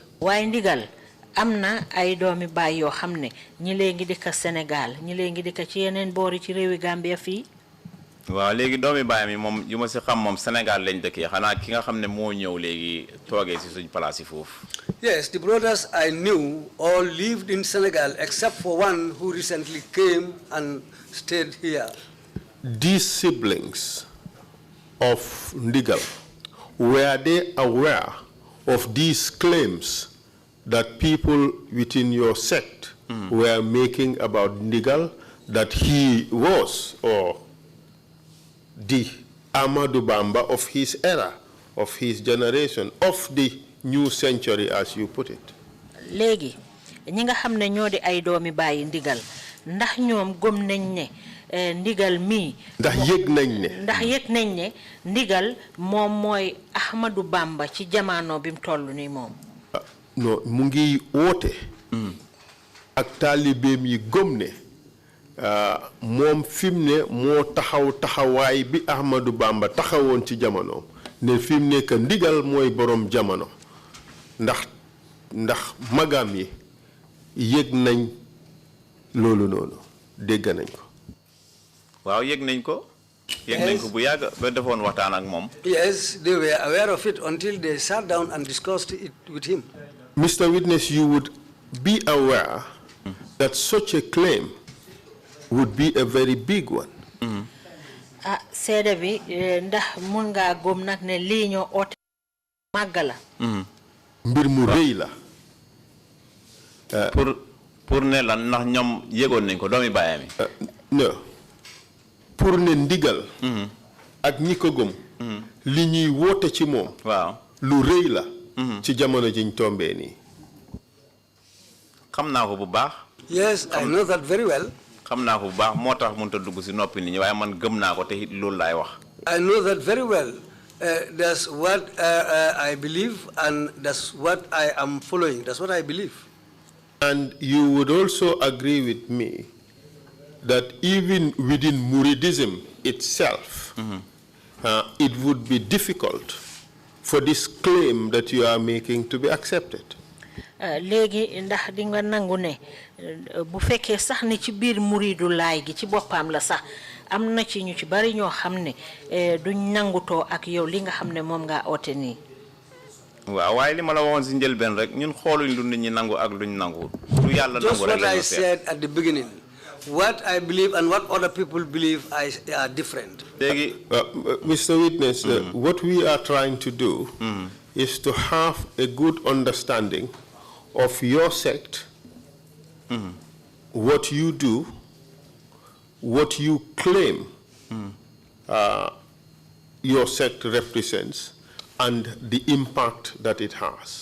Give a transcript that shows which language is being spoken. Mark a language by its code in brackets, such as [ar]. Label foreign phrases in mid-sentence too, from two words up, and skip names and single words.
[wo] Waaye ndigal amna ay doomi baay yoo xam ne ñi lee ngi dëkk Sénégal ñi lee ngi dëkk ci yeneen boori ci réewi Gambia fii. waaw léegi doomi baay mi moom yu ma si xam moom Sénégal lañ dëkkee xanaa ki nga xam ne moo ñëw léegi toogee si suñ place yi foofu. [en] Yes, the brothers I knew all lived in Senegal except for one who recently came and stayed here. These siblings of Ndigal, were they aware of these claims that people within your sect were making about Ndigal, that he was or the Amadou Bamba of his era, of his generation, of the new century, as you put it? [wo] Léegi ñi nga xam ne ñoo di ay doomi bàyyi Ndigal ndax ñoom gëm nañ ne Ndigal mi ndax yëg nañ ne Ndigal moom mooy Ahmadou Bamba ci jamono bi mu toll nii moom. Non mu ngi woote ak taalibeem yi gëm ne moom fi mu ne moo taxawaay bi Ahmadou Bamba taxawoon ci jamonoom ne fi mu ne que Ndigal mooy borom jamono ndax magam yi yëg nañ loolu noonu dégg nañ ko. waaw yëg nañ ko. yëg nañ ko bu yàgg ba defoon waxtaan ak moom. [en] Yes, they were aware of it until they sat down and discussed it with him. Mr. Witness, you would be aware that such a claim would be a very big one. [wo] Seede bi ndax mun ngaa gëm nag ne lii ñoo oote màgg la. mbir mu rëy la. pour ne lan ndax ñoom yëgoon nañ ko doomi baayam yi. [fr] non pour [wo] ne Ndigal. ak ñi ko gëm. li ñuy woote ci moom. waaw lu rëy la. ci jamono jiñ tombee nii. xam naa ko bu baax. [en] Yes, I know that very well. [wo] xam naa ko bu baax moo tax mënut a dugg si noppi nit ñi waaye man gëm naa ko te it loolu laay wax. [en] I know that very well. That's what I believe, and that's what I am following. That's what I believe. And you would also agree with me that even within Muridism itself, it would be difficult for this claim that you are making to be accepted. [wo] Léegi ndax di nga nangu ne bu fekkee sax ni ci biir muridu laay gi ci boppam la sax am na ci ñu ci bari ñoo xam ne duñ nangutoo ak yow li nga xam ne moom ngaa oote nii. waaw waaye li ma la waxoon si njëlbeen rek ñun xooluñ lu nit ñi nangu ak luñ nangu. lu yàlla nangu rek la ñu [en] Just what I said at the beginning. What I believe and what other people believe are different. [wo] léegi [en] Mr. Witness, what we are trying to do is to have a good understanding of your sect, what you do, what you claim your sect represents, and the impact that it has.